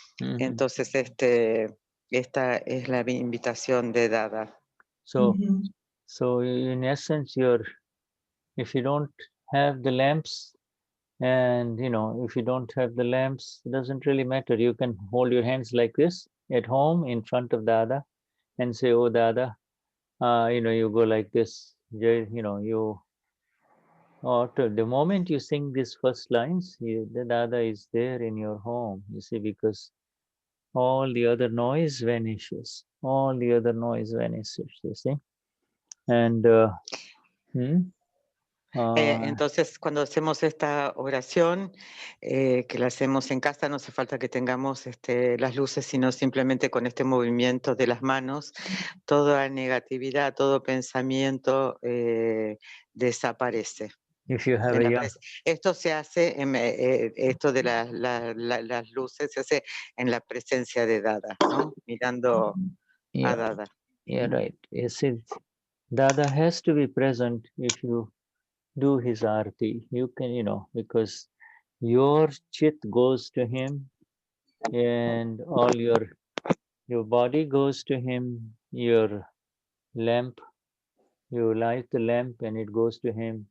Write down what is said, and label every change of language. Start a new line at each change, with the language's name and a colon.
Spanish: Entonces, esta es la invitación de Dada.
English: So in essence, if you don't have the lamps, and you know, if you don't have the lamps, it doesn't really matter. You can hold your hands like this at home in front of Dada and say, oh Dada, you know, you go like this, you know, you, or the moment you sing these first lines, the Dada is there in your home, you see, because all the other noise vanishes. All the other noise vanishes, you see. And
Spanish: entonces, cuando hacemos esta oración, que la hacemos en casa, no hace falta que tengamos las luces, sino simplemente con este movimiento de las manos, toda negatividad, todo pensamiento desaparece.
English: If you have
Spanish: esto se hace, esto de las luces se hace en la presencia de Dada, ¿no? Mirando a Dada.
English: Yeah, right. You see, Dada has to be present if you do his arti. You can, you know, because your chit goes to him and all your body goes to him, your lamp, you light the lamp and it goes to him.